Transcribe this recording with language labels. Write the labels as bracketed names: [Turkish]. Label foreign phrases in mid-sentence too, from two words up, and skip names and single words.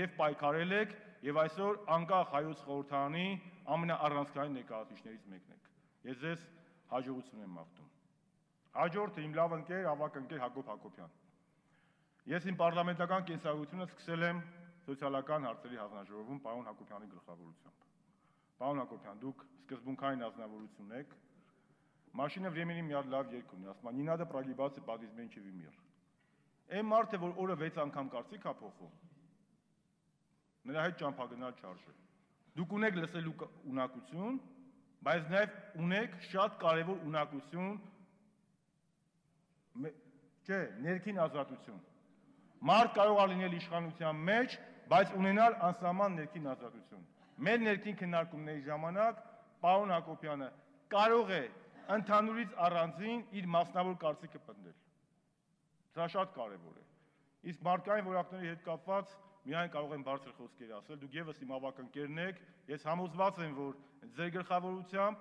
[Armenian] եւ պայքարել եք, եւ այսօր անկախ Հայոց խորհրդարանի ամենաառանցքային ներկայացուցիչներից մեկն եք։ Ես ձեզ հաջողություն եմ մաղթում։ Հաջորդը իմ լավ ընկեր, ավագ ընկեր Հակոբ Հակոբյան։ Ես իմ պարլամենտական կենսագրությունը սկսել եմ սոցիալական հարցերի հանձնաժողովում պարոն Հակոբյանի գլխավորությամբ։ Պարոն Հակոբյան, դուք սկզբունքային ազնվորություն եք։ Машина времени մի հատ լավ երգ ունի, ասում է՝ [Russian] «Не надо прогибаться под изменчивый мир»։ [Armenian] Այն մարդը, որ օրը 6 անգամ կարծիք է փոխում, նրա հետ ճամփագնալ չարժե։ Դուք ունեք լսելու ունակություն, բայց նաև ունեք շատ կարևոր ունակություն, չէ, ներքին ազատություն։ Մարդ կարող է լինել իշխանության մեջ, բայց ունենալ անսահման ներքին ազատություն։ Մեր ներքին քննարկումների ժամանակ պարոն Հակոբյանը կարող է ընդհանուրից առանձին իր մասնավոր կարծիքը պնդել։ Դա շատ կարևոր է։ Իսկ մարդկային որակների հետ կապված միայն կարող եմ բարձր խոսքեր ասել, դուք եւս իմ ավագ ընկերն եք, ես համոզված եմ, որ ձեր գլխավորությամբ